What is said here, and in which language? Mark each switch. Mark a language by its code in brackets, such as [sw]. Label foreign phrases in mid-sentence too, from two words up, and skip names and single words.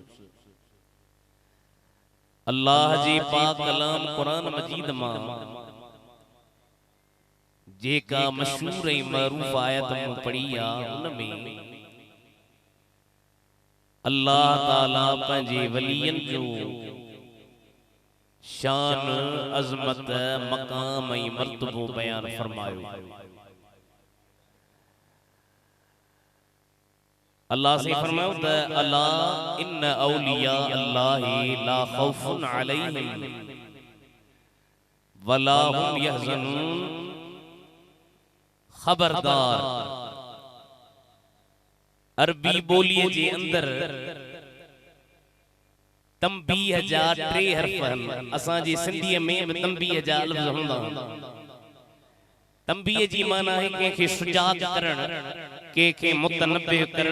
[sd] अल्लाह जी पाक कलाम कुरान मजीद मां जेका मशहूर ऐं मरूफ आयत मूं पढ़ी आ उन में अल्लाह ताला पंहिंजे वलियन जो शान अज़मत मकाम ऐं मर्तबो बयान फरमायो। अल्लाह से फरमायो त [ar] ألا إن أولياء الله لا خوف عليهم ولا هم يحزنون. [sd] खबरदार अरबी बोलीअ जे अंदर तंबीह जा 3 हर्फ आहिनि। असांजी सिंधीअ में तंबीह जा लफ़्ज़ हूंदा आहिनि। तंबीह जी माना है कंहिंखे सुजाग करण, कंहिंखे मुतनब्बिह करण।